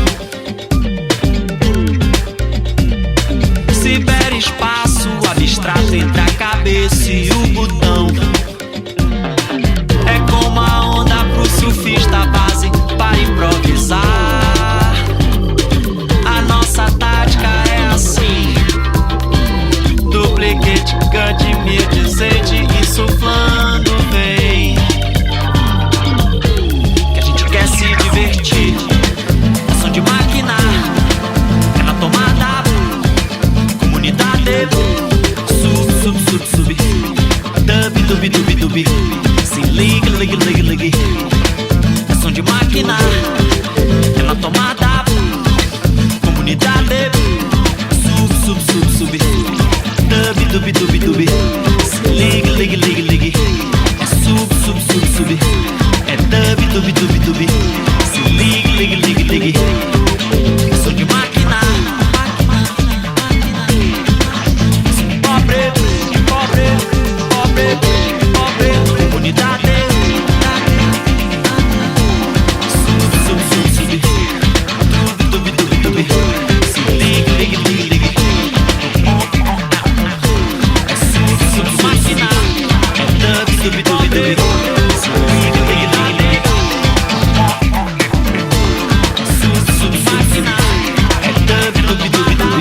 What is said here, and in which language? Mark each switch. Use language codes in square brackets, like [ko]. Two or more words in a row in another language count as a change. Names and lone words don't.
[pt] Ciberespaço abstrato entre a cabeça e o botão. É como a onda pro surfista, base para improvisar. A nossa tática é assim: [en] duplicate, cut, mute, [pt] sede e suflando vem. Que a gente quer se divertir. É som de máquina, é na tomada. Comunidade, sub, sub, sub, sub. Dub, dub, dub, dub. Se liga, liga, liga, liga. É som de máquina, é na tomada. Comunidade, sub, sub, sub, sub. Dub, dub, dub, dub. Se liga, liga, liga, liga. É sub, Sub, sub, sub, sub. É dub, dub, dub, dub. Se ligue, ligue, ligue, ligue. Sou de máquina. Pobre, pobre, pobre, pobre. Comunidade. Sub, sub, sub, sub. Dub, dub, dub, dub. Se ligue, ligue, ligue, ligue. É sub, sub, máquina. É dub, dub, dub, dub. Se ligue, ligue, ligue, ligue. Sub, sub, máquina. É dub, dub, dub, dub.